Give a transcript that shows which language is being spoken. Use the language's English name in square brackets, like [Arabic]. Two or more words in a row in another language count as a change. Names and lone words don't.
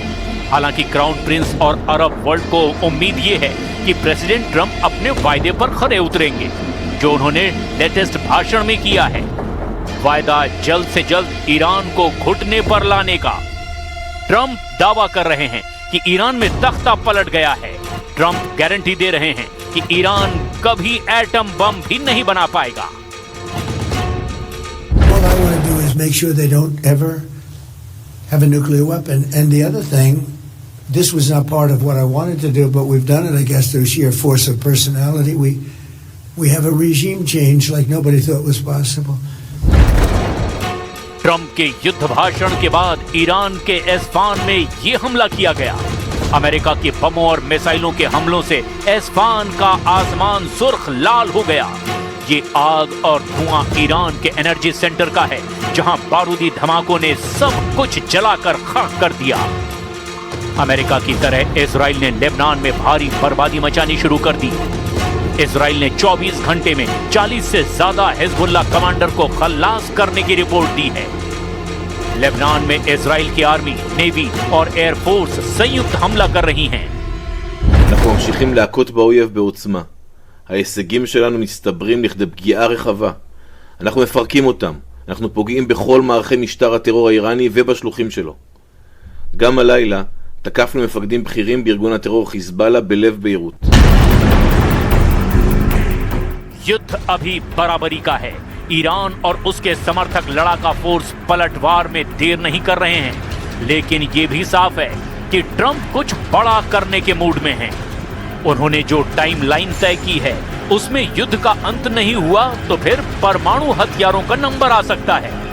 [Hindi] हालांकि [English] crown prince [Hindi] और [English] Arab world [Hindi] को उम्मीद ये है कि प्रेसिडेंट ट्रंप अपने वायदे पर खरे उतरेंगे, जो उन्होंने लेटेस्ट भाषण में किया है। वायदा जल्द से जल्द ईरान को घुटने पर लाने का। ट्रंप दावा कर रहे हैं कि ईरान में तख्ता पलट गया है। ट्रंप गारंटी दे रहे हैं कि ईरान कभी [English] atom bomb [Hindi] भी नहीं बना पाएगा। [English] All I want to do is make sure they don't ever have a nuclear weapon. And the other thing, this was not part of what I wanted to do, but we've done it, I guess, through sheer force of personality. We have a regime change like nobody thought was possible. [Hindi] ट्रंप के युद्ध भाषण के बाद ईरान के एस्फान में ये हमला किया गया। अमेरिका के बमों और मिसाइलों के हमलों से एस्फान का आसमान सुर्ख लाल हो गया। ये आग और धुआं ईरान के [English] energy center [Hindi] का है, जहां बारूदी धमाकों ने सब कुछ जलाकर खाक कर दिया। अमेरिका की तरह इजराइल ने लेबनान में भारी बर्बादी मचानी शुरू कर दी। इजराइल ने 24 घंटे में 40 से ज्यादा हिजबुल्लाह कमांडर को खल्लास करने की रिपोर्ट दी है। लेबनान में इजराइल की [English] army, navy [Hindi] और एयरफोर्स संयुक्त हमला कर रही हैं। [Hebrew] אנחנו ממשיכים להכות באויב בעוצמה. ההישגים שלנו מסתברים לכדי פגיעה רחבה. אנחנו מפרקים אותם. אנחנו פוגעים בכל מערכי משטר הטרור האיראני ובשלוחים שלו. גם הלילה תקפנו מפקדים בכירים בארגון הטרור חיזבאללה בלב ביירות. [Hindi] युद्ध अभी बराबरी का है। ईरान और उसके समर्थक लड़ाका फोर्स पलटवार में देर नहीं कर रहे हैं, लेकिन ये भी साफ है कि ट्रंप कुछ बड़ा करने के मूड में हैं। उन्होंने जो टाइमलाइन तय की है उसमें युद्ध का अंत नहीं हुआ तो फिर परमाणु हथियारों का नंबर आ सकता है।